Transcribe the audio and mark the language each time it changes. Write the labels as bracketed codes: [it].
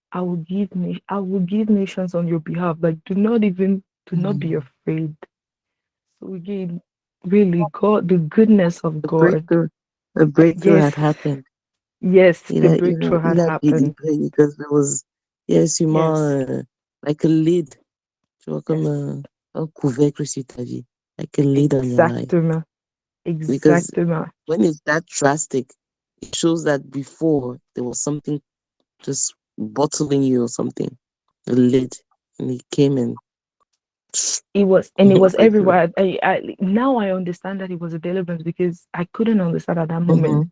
[en] I will give nations on your behalf. Like, do not be afraid. So again, really, God, the goodness of God. The breakthrough Yes, had happened. yes, the breakthrough had happened. Because there was, sûrement, like a lid. [fr] Tu vois, comme un couvercle sur ta vie. [en] Like a lid on your life. Because [fr] Exactement. [en] when it's that drastic, it shows that before there was something just bottling you or something. A lid. And it came in. It was everywhere. Now I understand that it was a deliverance, because I couldn't understand at that moment.